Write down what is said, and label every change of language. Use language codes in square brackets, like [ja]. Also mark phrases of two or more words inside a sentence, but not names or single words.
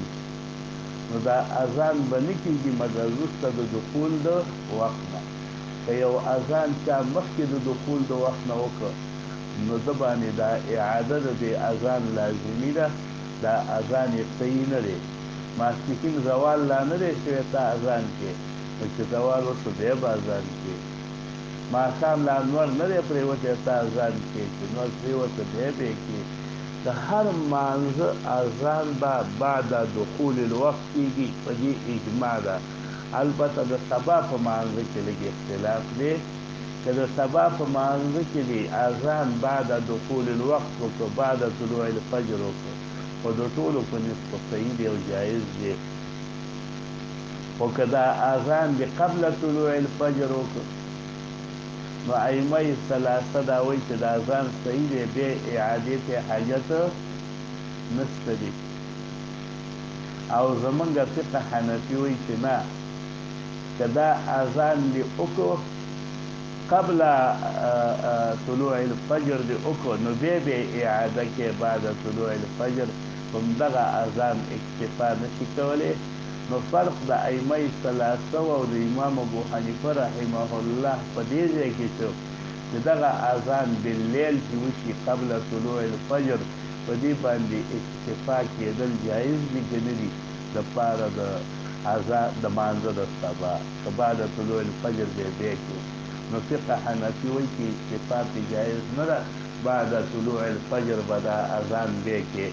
[ps] شي نو دا اذان به نه کېږي مګر وروسته د دخول د وخت نه که یو اذان چا مخکې د دخول د وخت نه وکړه نو ده باندې دا اعاده د دې اذان لازمي ده دا اذان یې صحیح نه دی ماسپښین زوال لا نه دی شوی ته اذان کې نو چې زوال وشو بیا به اذان کې ماښام لا نور نه دی پرېوتی ته اذان کې چې نور پرېوته بیا به یې کې د هر مانځه اذان به [ar] بعد دخول الوقت [ps] کېږي په دې اجماع ده البته د سبا په مانځه کې لږ اختلاف دی که د سبا په مانځه کې دی اذان [ar] بعد دخول الوقت [ps] وکړو [ar] بعد طلوع الفجر [ps] وکړو خو د ټولو په نسبت صحیح دی او جایز دی خو که دا اذان دی [ar] قبل طلوع الفجر [ps] وکړو نو ائمه ثلاثه دا وایي چې د اذان صحیح دی بیا اعادې ته حاجت نشته دی او زمونږ فقه حنفي وایي چې نه که دا اذان دی وکړو قبل [ar] طلوع الفجر [ps] دی وکړو نو بیا به اعاده کې [ar] بعد طلوع الفجر [ps] همدغه اذان اکتفا نشي کولی. نو فرق د ائمه ثلاثه او د امام ابو حنیفه [ar] رحمه الله [ps] په دې ځای کې شو چې دغه اذان باللیل چې وشي [ar] قبل طلوع الفجر [ps] په دې باندې اکتفا کېدل جایز دي که نه دي دپاره د اذان د مانځه د سبا د [ar] طلوع الفجر [ps] به بیا کړو. نو فقه حنفي وایي چې اکتفا پې جایز نه ده، [ar] بعد طلوع الفجر [ps] به دا اذان بیا کې.